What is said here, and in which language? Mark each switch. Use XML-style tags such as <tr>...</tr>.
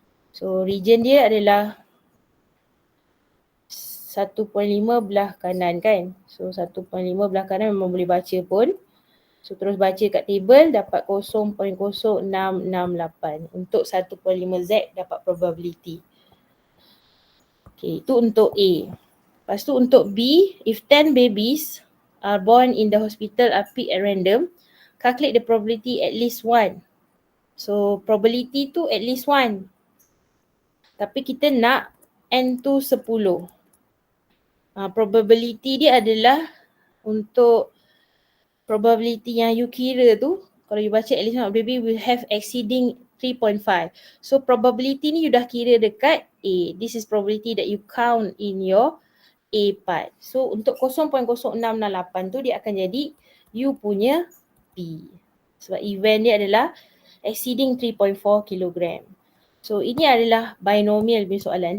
<ms>So region dia adalah 1.5 belah kanan kan. So 1.5 belah kanan memang boleh baca pun. So terus baca kat table dapat 0.0668. Untuk 1.5 Z dapat probability. Okay, itu untuk A. Lepas tu untuk B,</ms> <en>if 10 babies are born in the hospital are picked at random, calculate the probability at least 1.</en> <ms>So probability tu at least 1. Tapi kita nak N tu 10. Probability dia adalah untuk probability yang you kira tu, kalau you baca</ms> <en>at least one baby will have exceeding 3.5.</en> <ms>So probability ni you dah kira dekat A.</ms> <en>This is probability that you count in your A part.</en> <ms>So untuk 0.0668 tu dia akan jadi you punya P. Sebab event dia adalah exceeding 3.4 kg. So ini adalah binomial punya soalan.</ms>